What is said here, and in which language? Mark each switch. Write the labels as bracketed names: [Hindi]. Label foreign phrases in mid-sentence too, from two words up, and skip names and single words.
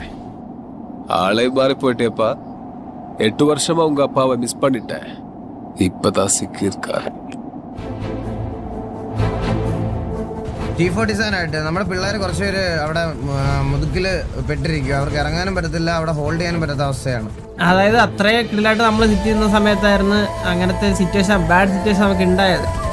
[Tamil] ஆளே மாறி போயிட்டேப்பா. 8 வருஷமா உங்க அப்பாவை மிஸ் பண்ணிட்டேன். இப்பதான் சிக்கியிருக்காரு. [Malayalam] T47 ആയിട്ട് നമ്മുടെ പിള്ളേർ കുറച്ചുപേര് അവിടെ മുതുക്കില് പെട്ടിരിക്കുക. അവർക്ക് ഇറങ്ങാനും പറ്റത്തില്ല, അവിടെ ഹോൾഡ് ചെയ്യാനും പറ്റാത്ത അവസ്ഥയാണ്. അതായത് അത്രയും കിടിലായിട്ട് നമ്മൾ സിറ്റ് ചെയ്യുന്ന സമയത്തായിരുന്നു അങ്ങനത്തെ സിറ്റുവേഷൻ, [English] bad situation [Malayalam] നമുക്ക് ഉണ്ടായത്.